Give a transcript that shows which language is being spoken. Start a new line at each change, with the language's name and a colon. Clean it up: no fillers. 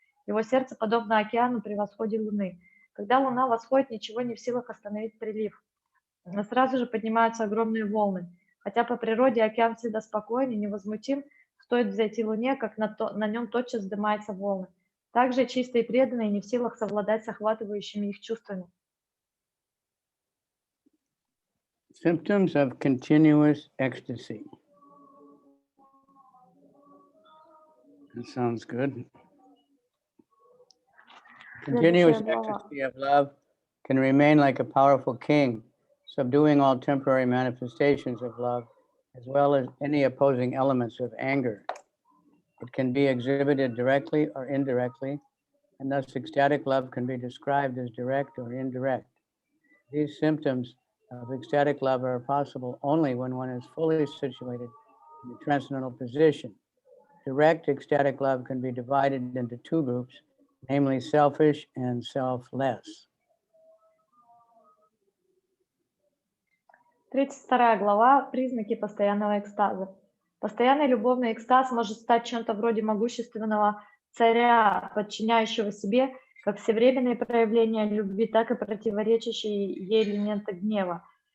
Russian: Его сердце подобно океану при восходе Луны. Когда Луна восходит, ничего не в силах остановить прилив. Но сразу же поднимаются огромные волны. Хотя по природе океан всегда спокоен и невозмутим, стоит взойти Луне, как на нем тотчас вздымаются волны. Также чистые и преданные не в силах совладать с охватывающими их чувствами.
English: Symptoms of continuous ecstasy. That sounds good. Continuous ecstasy of love can remain like a powerful king, subduing all temporary manifestations of love, as well as any opposing elements of anger. It can be exhibited directly or indirectly, and thus ecstatic love can be described as direct or indirect. These symptoms of ecstatic love are possible only when one is fully situated in the transcendental position. Direct ecstatic love can be divided into two groups, namely selfish and selfless.
Russian: 32 глава. Признаки постоянного экстаза. Постоянный любовный экстаз может стать чем-то вроде могущественного царя, подчиняющего себе как всевременные проявления любви, так и противоречащие ей элементы гнева.